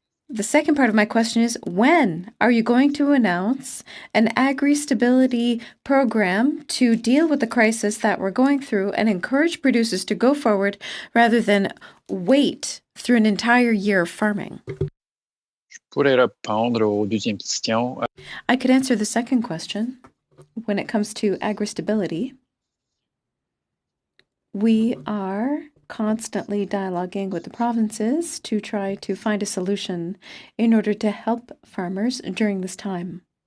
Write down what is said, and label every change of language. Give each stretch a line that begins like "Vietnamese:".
English: The second part of my question is, when are you going to announce an agri-stability program to deal with the crisis that we're going through and encourage producers to go forward rather than wait through an entire year of farming?
French: pourrais répondre aux deuxième question.
English: I could answer the second question. When it comes to agri-stability, we are constantly dialoguing with the provinces to try to find a solution in order to help farmers during this time.